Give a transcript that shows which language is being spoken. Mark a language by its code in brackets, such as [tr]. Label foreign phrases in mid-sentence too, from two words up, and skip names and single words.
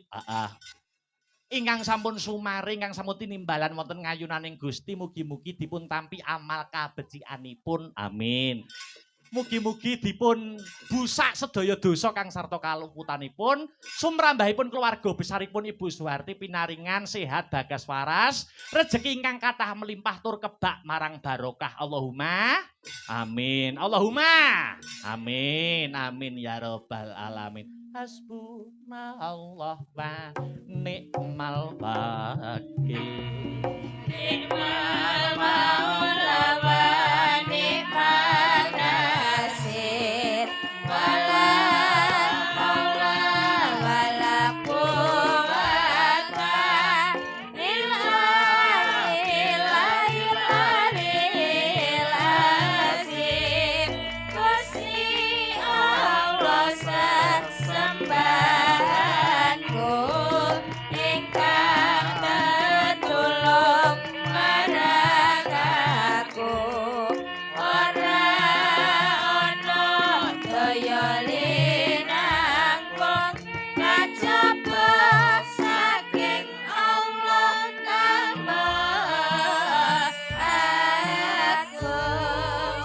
[jv] Ingkang sampun sumari, ingkang sampun tinimbalan wonten ngayunaning Gusti, mugi-mugi dipun tampi amal kabecikanipun. Amin. Mugi-mugi dipun busak sedaya dosa kang sarta kaluputanipun, sumrambahipun keluarga besaripun Ibu Suharti pinaringan sehat bagas waras, rejeki ingkang kathah melimpah tur kebak marang barokah. [ar] اللهم آمين. اللهم آمين. آمين يا رب العالمين. حسبنا الله ونعم الوكيل. نعم المولى ونعم النصير. ولا حول ولا قوة إلا بالله العلي العظيم. [jv] Gusti Allah sesembahanku ingkang tetulung marang aku. Ora ana daya linangkung kajaba saking Allah kang Maha Agung.